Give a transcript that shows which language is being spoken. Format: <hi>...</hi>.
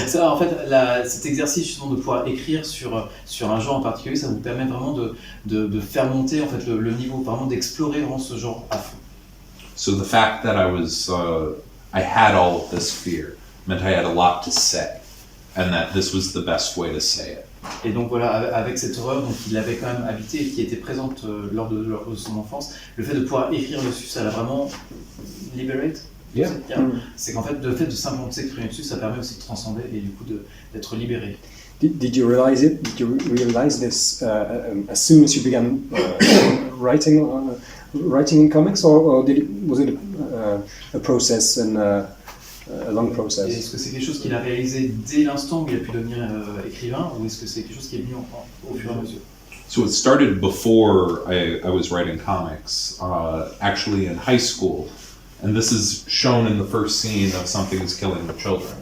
<fr>Ça, en fait, cet exercice justement de pouvoir écrire sur un genre en particulier, ça vous permet vraiment de faire monter en fait le niveau, vraiment d'explorer vraiment ce genre à fond.</fr> <en>So the fact that I had all of this fear meant I had a lot to say, and that this was the best way to say it.</en> <fr>Et donc voilà, avec cette horreur donc il avait quand même habité et qui était présente lors de son enfance, le fait de pouvoir écrire dessus, ça l'a vraiment liberate. C'est qu'en fait, le fait de simplement s'exprimer dessus, ça permet aussi de transcender et du coup d'être libéré.</fr> <en>Did you realize it? Did you realize this as soon as you began writing in comics, or was it a process and a long process?</en> <fr>Est-ce que c'est quelque chose qu'il a réalisé dès l'instant où il a pu devenir écrivain, ou est-ce que c'est quelque chose qui est venu au fur et à mesure?</fr> <en>So it started before I was writing comics, actually in high school, and this is shown in the first scene of Something is Killing the Children.</en>